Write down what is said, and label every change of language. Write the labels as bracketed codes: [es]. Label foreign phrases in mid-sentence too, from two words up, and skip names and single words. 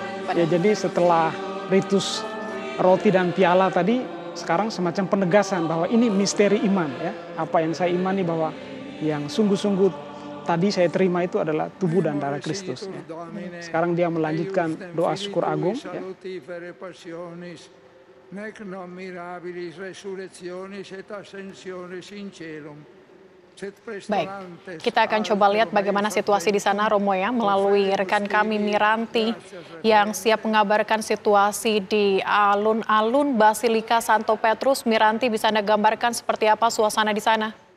[id] Ya, jadi setelah ritus roti dan piala tadi, sekarang semacam penegasan bahwa ini misteri iman ya. Apa yang saya imani bahwa yang sungguh-sungguh tadi saya terima itu adalah tubuh dan darah Kristus ya. Sekarang dia melanjutkan doa syukur agung ya. [la] Nec non mirabilis resurrectionis et ascensionis in celum. [id] Baik, kita akan coba lihat bagaimana situasi di sana, Romo ya, melalui rekan kami Miranti yang siap mengabarkan situasi di alun-alun Basilika Santo Petrus. Miranti, bisa Anda gambarkan seperti apa suasana di sana?